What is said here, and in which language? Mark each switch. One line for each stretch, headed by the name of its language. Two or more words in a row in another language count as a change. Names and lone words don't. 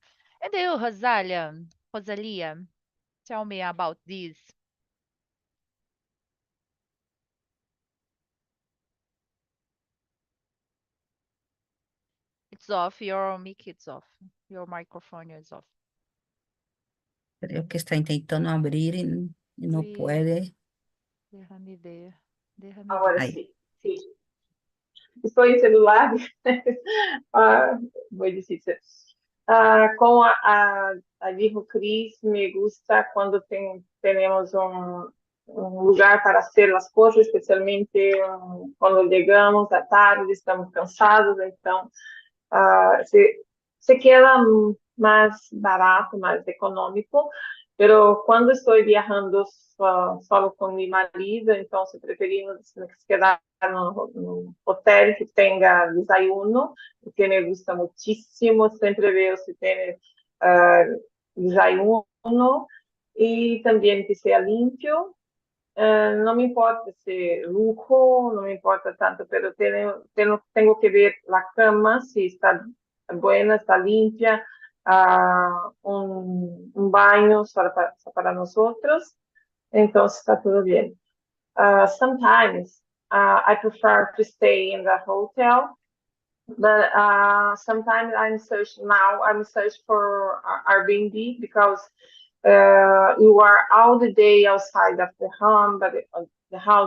English: And you, Rosalia, tell me about this. It's off. Your mic is off. Your microphone is off.
Spanish: Creo que está intentando abrir y no
French: Oui,
Spanish: puede. déjame ver. Déjame
Portuguese: Agora
Spanish: ver. Ahí.
Portuguese: sim, sim. Estou em celular,
Spanish: muy difícil.
Portuguese: Com a Vivo Cris,
Spanish: me gusta
Portuguese: quando temos um lugar
Spanish: para hacer
Portuguese: as coisas, especialmente quando chegamos à tarde, estamos cansados, então
Spanish: se queda más barato, más económico, pero cuando estoy viajando solo con mi marido, entonces preferimos quedar en un hotel que tenga desayuno, que me gusta muchísimo, siempre veo si tiene desayuno y también que sea limpio. No me importa si lujo, no me importa tanto, pero tengo que ver la cama, si está buena, está limpia, un baño para nosotros, entonces está todo bien.
English: Sometimes I prefer to stay in the hotel, but sometimes I'm searching for Airbnb because you are all the day outside of the home, but the house.